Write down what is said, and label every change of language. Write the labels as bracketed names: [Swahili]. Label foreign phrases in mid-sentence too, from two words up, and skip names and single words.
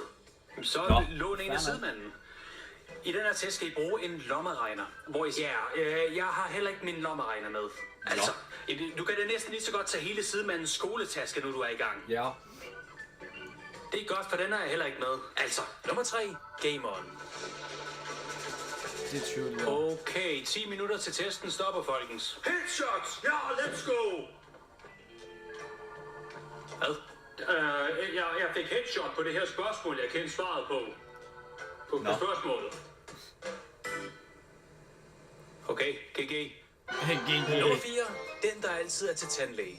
[Danish] Så lån en af sidemanden. I den her test skal I bruge en lommeregner, hvor I siger, jeg har heller ikke min lommeregner med. Altså, du kan da næsten lige så godt tage hele sidemandens skoletaske, nu du er i gang. Ja. Det er godt, for den er jeg heller ikke med. Altså, nummer 3, [English] Game On. [Danish] Det er 20. Okay, 10 minutter til testen stopper, folkens. Headshots! Ja, [English] let's go! [Danish] Hvad? Jeg fik headshot på det her spørgsmål, jeg kendte svaret på. På spørgsmålet. Okay, GG. Nummer 4, den der altid er til tandlæge.